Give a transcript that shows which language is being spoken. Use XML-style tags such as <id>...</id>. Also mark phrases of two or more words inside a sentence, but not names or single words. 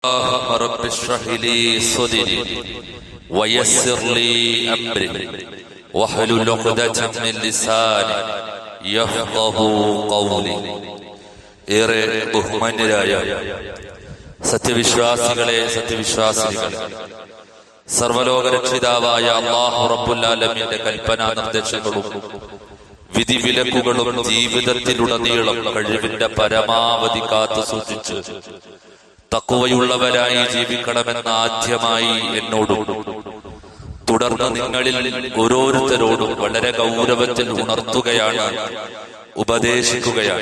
<ar>رب اشرح لي صدري ويسر لي أمري واحلل عقدة من لساني يفقهوا قولي.</ar> <ml>ഏറെ ബഹുമാന്യരായ സത്യവിശ്വാസികളെ, സത്യവിശ്വാസികളെ, സർവലോക രക്ഷിതാവായ അല്ലാഹു റബ്ബുൽ ആലമീന്റെ കൽപ്പനാ നിർദ്ദേശങ്ങളും വിധിവിലക്കുകളും ജീവിതത്തിലുടനീളം കഴിവിന്റെ പരമാവധി കാത്തു സൂക്ഷിച്ച് തഖ്വയുള്ളവരായി ജീവിക്കണമെന്ന് ആദ്യമായി എന്നോടും തുടർന്ന് നിങ്ങളിൽ ഓരോരുത്തരോടും വളരെ ഗൗരവത്തിൽ ഉണർത്തുകയാണ്, ഉപദേശിക്കുകയാണ്.</ml>